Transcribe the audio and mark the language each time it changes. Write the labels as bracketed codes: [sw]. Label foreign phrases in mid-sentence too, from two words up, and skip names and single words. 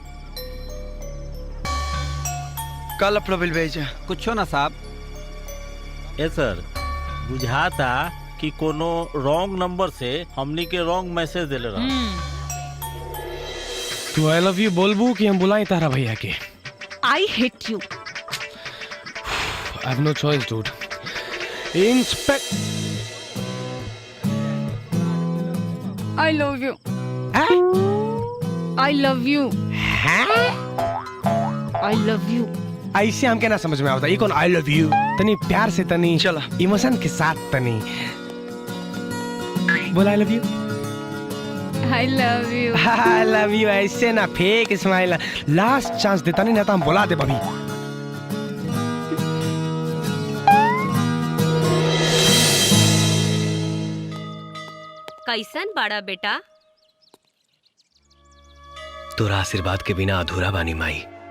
[bho] कल लफड़ा बिल भेजा कुछ ना साहब। ये सर बुझाता कि कोनो [en] wrong number [bho] से हमनी के [en] wrong message [bho] देले रहा। तू [en] I love you [bho] बोलबू कि हम बुलाई तारा भैया के? [en] I hate you. I have no choice, dude. Inspect. I love you. I love you. I love you. [bho] ऐसे हमके ना समझ में आता ये कौन [en] I love you. [bho] तनी प्यार से, तनी चला इमोशन के साथ, तनी बोला [en] I love you. I love you. I love you [bho] ऐसे ना, [en] fake smile. [bho] लास्ट चांस देता नहीं ना तो हम बोला दे भाभी। कैसन बड़ा बेटा? तोरा आशीर्वाद के बिना अधूरा बानी माई।